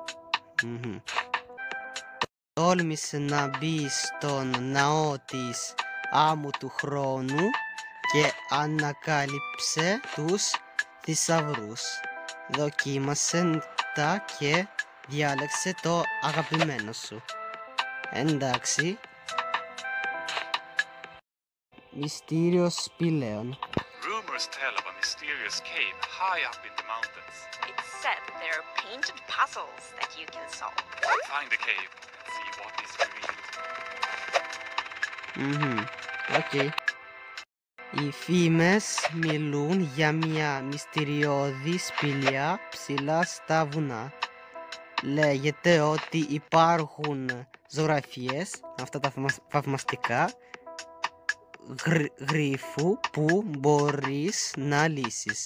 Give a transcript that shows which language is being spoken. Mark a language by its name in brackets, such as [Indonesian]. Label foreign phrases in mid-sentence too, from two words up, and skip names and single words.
[Greek] Τόλμησε να μπει στον ναό της άμμου του χρόνου και ανακάλυψε τους θησαυρούς. Δοκίμασε τα και διάλεξε το αγαπημένο σου. Εντάξει. Μυστήριο σπηλαίων. [English] Rumors tell of a mysterious cave high up in the mountains. It's said that there are painted puzzles that you can solve. Find the cave and see what is revealed. Οκ. [Greek] Οι φήμες μιλούν για μια μυστηριώδη σπηλιά ψηλά στα βουνά. Λέγεται ότι υπάρχουν ζωγραφιές, αυτά τα θαυμαστικά, γρίφου που μπορείς να λύσεις.